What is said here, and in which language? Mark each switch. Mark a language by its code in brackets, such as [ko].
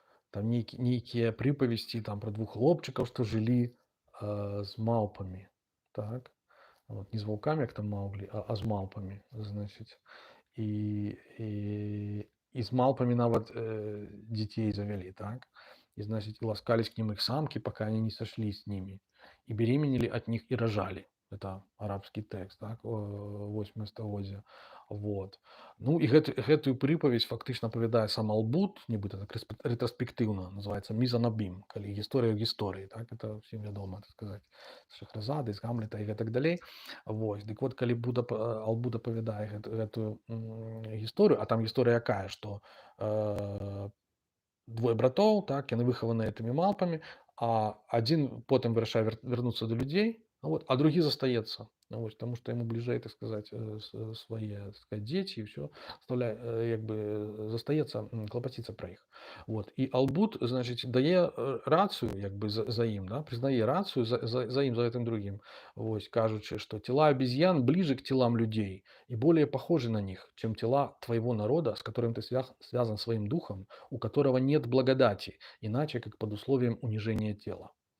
[be] Там нейкія прыпавесці там пра двух хлопчыкаў, што жылі з маўпамі, так? Вот, не з ваўкамі, як там Маўглі, а з маўпамі, значыць. І з маўпамі нават дзяцей завялі, так? [ru] И, значит, и ласкались к ним их самки, пока они не сошлись с ними. И беременели от них и рожали. Это арабский текст, так, 8 стагоддзя. [be] Вот. Ну і гэтую прыпаведь фактычна апавядае сам Албут, нібыта так рэтраспектыўна, называется мізанабім, калі гісторыя ў гісторыі, так, это всем вядома, так сказаць, з Шахразады, з Гамлета і гэтак далей. Вось. Дык вот, калі Албут апавядае гэтую гісторыю, а там гісторыя якая, што двое братоў, так, яны выхаваныя гэтымі малпамі, а адзін потым вырашае вярнуцца да людзей, вот, а другі застаецца. Вось, таму што яму бліжэй, так сказаць, свае, так сказаць, дзеці і ўсё, як бы застаецца клапаціцца пра іх. Вот. І Албут, значыць, дае рацыю, як бы за ім, да, прызнае рацыю за ім, за гэтым другім. Вось, кажучы, што [ru] тела обезьян ближе к телам людей и более похожи на них, чем тела твоего народа, с которым ты связан своим духом, у которого нет благодати, иначе как под условием унижения тела.